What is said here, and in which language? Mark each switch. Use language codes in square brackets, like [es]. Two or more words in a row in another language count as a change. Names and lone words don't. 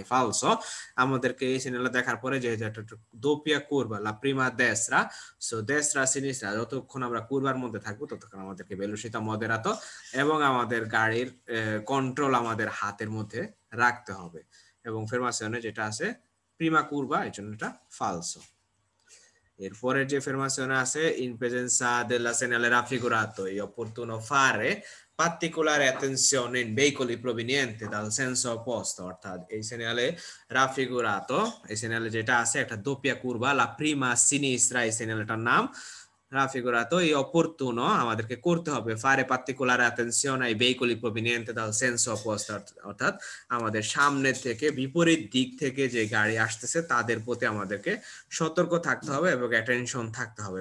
[bn] ফালসো আমাদেরকে এই সেনালটা দেখার পরে যেহেতু একটা [it] doppia curva la prima destra, [bn] সো [it] destra sinistra, [bn] যতক্ষণ আমরা কুরবার মধ্যে থাকবো ততক্ষণ আমাদেরকে [it] velocità moderato [bn] এবং আমাদের গাড়ির কন্ট্রোল আমাদের হাতের মধ্যে রাখতে হবে। এবং ফেরমাশনে যেটা আছে [it] prima curva, [bn] এই জন্য এটা ফালসো। এরপরে যে ফেরমাশনে আছে [it] in presenza della segnale raffigurato è opportuno fare particolare attenzione in veicoli provenienti dal senso opposto, [bn] অর্থাৎ এই [it] segnale raffigurato, [bn] এই সেনালে যেটা আছে একটা [it] doppia curva la prima sinistra, [bn] এই সেনালটার নাম রাফিগুরাতো। এই অপরতুনো আমাদেরকে করতে হবে [it] fare particolare attenzione ai veicoli provenienti dal senso opposto, [bn] অর্থাৎ আমাদের সামনে থেকে বিপরীত দিক থেকে যে গাড়ি আসতেছে তাদের প্রতি আমাদেরকে সতর্ক থাকতে হবে এবং অ্যাটেনশন থাকতে হবে।